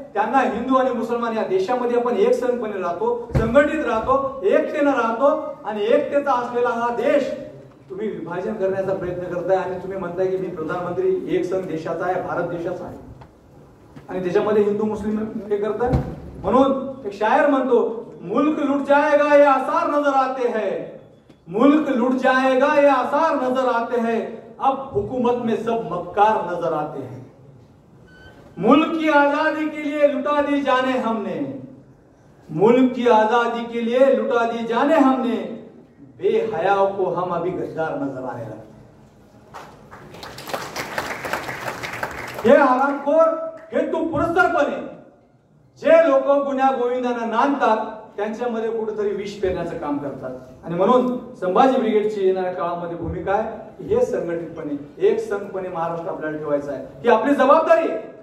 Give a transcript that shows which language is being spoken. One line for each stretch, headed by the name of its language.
Marathi: त्यांना हिंदू आणि मुसलमान या देशामध्ये आपण एक संघपणे राहतो, संघटित राहतो, एकतेने राहतो. आणि एकतेचा असलेला हा देश तुम्ही विभाजन करण्याचा प्रयत्न करताय. आणि तुम्ही म्हणताय की मी प्रधानमंत्री एक संघ देशाचा आहे, भारत देशाचा आहे, आणि त्याच्यामध्ये हिंदू मुस्लिम हे करताय. म्हणून एक शायर म्हणतो,
Hindi: मुल्क लुट जाएगा ये आसार नजर आते हैं, मुल्क लुट जाएगा ये आसार नजर आते हैं, अब हुकूमत में सब मक्कार नजर आते हैं. मुल्क की आजादी के लिए लुटा दी जाने हमने, मुल्क की आजादी के लिए लुटा दी जाने हमने, बेहयाओं को हम अभी गद्दार नजर आने लगे.
Marathi: हे हरामखोर हे तू पुरस्कारपणे जे लोक गुन्ह्या गोविंदांना नांदतात त्यांच्यामध्ये कुठेतरी विष पेरण्याचं काम करतात. आणि म्हणून संभाजी ब्रिगेडची येणाऱ्या काळामध्ये भूमिका आहे हे संघटितपणे एक संघपणे महाराष्ट्र आपल्याला ठेवायचा आहे. ही आपली जबाबदारी आहे.